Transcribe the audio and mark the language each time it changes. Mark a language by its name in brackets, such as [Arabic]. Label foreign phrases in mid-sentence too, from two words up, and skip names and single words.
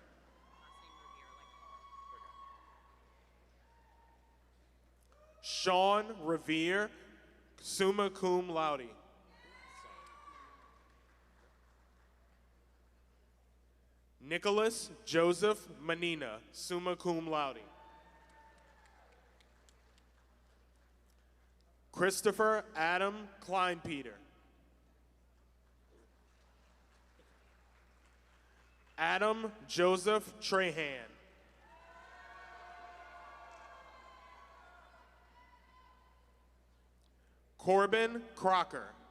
[English] Sean Revere, [Latin] summa cum laude. [English] Nicholas Joseph Manina, [Latin] summa cum laude. [English] Christopher Adam Kleinpeter. Adam Joseph Trahan. Corbin Crocker.